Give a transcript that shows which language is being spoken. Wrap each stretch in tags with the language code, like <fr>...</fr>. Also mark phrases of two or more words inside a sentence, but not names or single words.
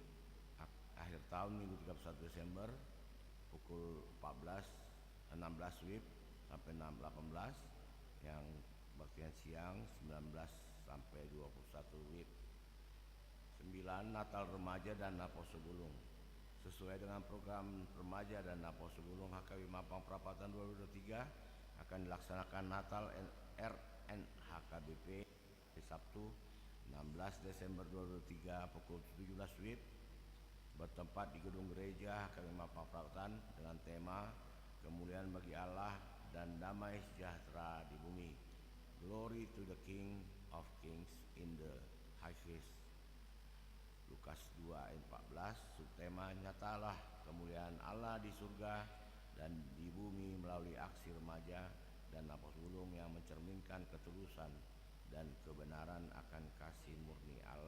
<id>Akhir tahun Minggu 31 Desember pukul 16 WIB sampai 18, yang baktian siang 19 sampai 21 WIB. 9. Natal Remaja dan Naposo Bulung. Sesuai dengan program Remaja dan Naposo Bulung HKBP Mampang Perapatan 2023 akan dilaksanakan Natal RNHKBP di Sabtu 16 Desember 2003 pukul 17 WIB bertempat di Gedung Gereja HKBP Mampang Perapatan dengan tema kemuliaan bagi Allah dan damai sejahtera di bumi.</id> <en>Glory to the King of Kings in the highest.</en> <id>Lukas 2 ayat 14. Subtema nyatalah kemuliaan Allah di surga dan di bumi melalui aksi remaja dan Naposo Bulung yang mencerminkan ketulusan dan kebenaran akan kasih murni Allah.</id>